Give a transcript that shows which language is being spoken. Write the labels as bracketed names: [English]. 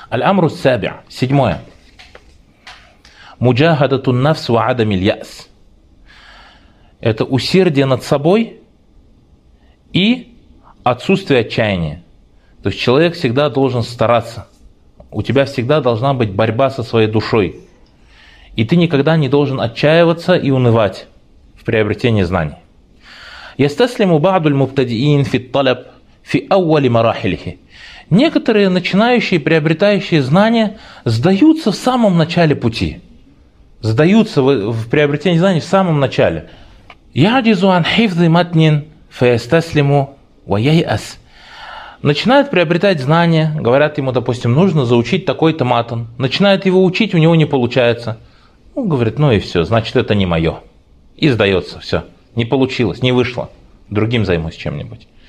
[Arabic] الأمر السابع، [Russian] седьмое. [Arabic] مجاهدة النفس وعدم اليأس. [Russian] Это усердие над собой и отсутствие отчаяния. То есть человек всегда должен стараться. У тебя всегда должна быть борьба со своей душой. И ты никогда не должен отчаиваться и унывать в приобретении знаний. [Arabic] يستسلم بعض المبتدئين في الطلب في أول مراحله. [Russian] Некоторые начинающие, приобретающие знания, сдаются в самом начале пути. Сдаются в приобретении знаний в самом начале. [Arabic] يعجزوا عن حفظ متن فيستسلموا وييأس. [Russian] Начинают приобретать знания, говорят ему, допустим, нужно заучить такой-то матан. Начинают его учить, у него не получается. Он говорит, ну и все, значит, это не мое. И сдается, все, не получилось, не вышло. Другим займусь чем-нибудь.